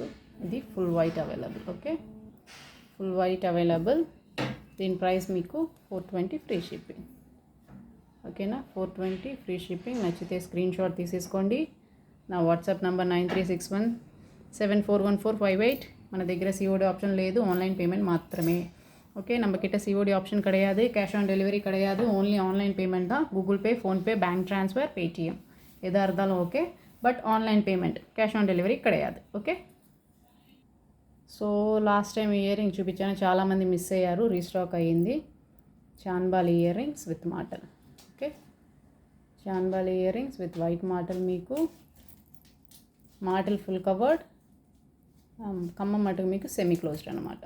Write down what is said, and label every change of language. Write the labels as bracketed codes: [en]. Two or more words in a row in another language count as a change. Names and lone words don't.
[te] ఇది [en] full white available. [te] ఓకే, [en] full white available. [te] దీని ప్రైస్ మీకు 420 [en] free shipping. [te] ఓకేనా. 420 [en] free shipping. [te] నచ్చితే [en] screen shot [te] తీసేసుకోండి. నా వాట్సాప్ నంబర్ 9361741458. మన దగ్గర [en] COD option [te] లేదు, [en] online payment [te] మాత్రమే. [ta] ஓகே, நம்மக்கிட்ட [en] COD option [ta] கிடையாது, [en] cash on delivery [ta] கிடையாது, [en] only online payment [ta] தான். கூகுள் பே, ஃபோன்பே, [en] bank transfer, [ta] பேடிஎம் எதாக இருந்தாலும் ஓகே. [en] but online payment, cash on delivery [te] கிடையாது. ఓకే. [en] so last time ear ring [te] చూపించాను, చాలామంది మిస్ అయ్యారు, రీస్టాక్ అయ్యింది. చాన్బాలి [en] ear rings with [te] మాటల్. ఓకే, చాన్బాలి [en] ear rings with white [te] మాటల్. మీకు మాటల్ [en] full covered, [te] కమ్మం మటుకు మీకు [en] semi closed [te] అనమాట.